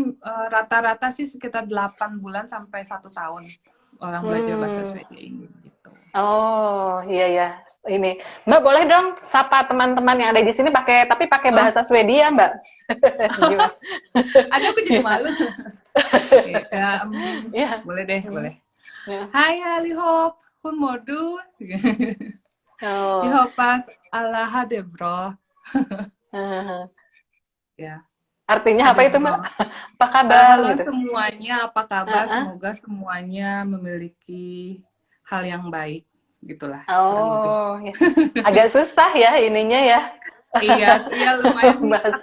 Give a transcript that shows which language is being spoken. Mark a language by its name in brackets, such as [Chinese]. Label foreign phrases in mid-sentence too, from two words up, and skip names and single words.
[Indonesian] rata-rata sih sekitar 8 bulan sampai 1 tahun orang belajar bahasa hmm. Swedia ini gitu. Oh, iya ya. Ini. Mbak boleh dong sapa teman-teman yang ada di sini pakai Oh, bahasa Swedia, Mbak. Gimana? aduh aku jadi malu. Ya, Iya. boleh deh, Hmm. boleh. Ya. [Swedish] Hai Alihop, hur mår du? Jag Oh. hoppas alla hade bra. [Indonesian] Ya, Artinya apa [Swedish] hade [Indonesian] itu, Mbak? [Swedish] bra. [Indonesian] Apa kabar Halo gitu? semuanya, apa kabar? Heeh. Semoga semuanya memiliki hal yang baik, gitulah kurang lebih. Oh, ya. Agak susah ya ininya ya. Iya, iya lumayan sih. Aku